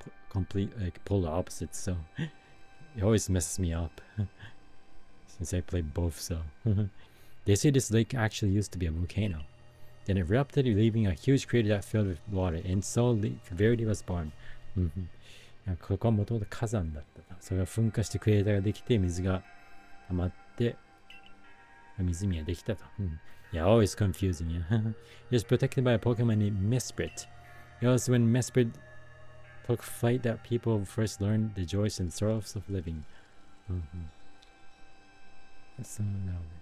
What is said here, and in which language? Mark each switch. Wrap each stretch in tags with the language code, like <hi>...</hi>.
<en>complete, like, polar opposites, so... It always messes me up. Since I play both, so... They say this lake actually used to be a volcano. Then it erupted, leaving a huge crater that filled with water, and so Verity was born.</en> <ja>ここはもともと火山だった。それが噴火してクレーターができて、水が溜まって、湖ができたと。</ja> <en>Yeah, always confusing, yeah. It was protected by a Pokemon named Mesprit. It was when Mesprit took flight that people first learned the joys and sorrows of living. So now.</en>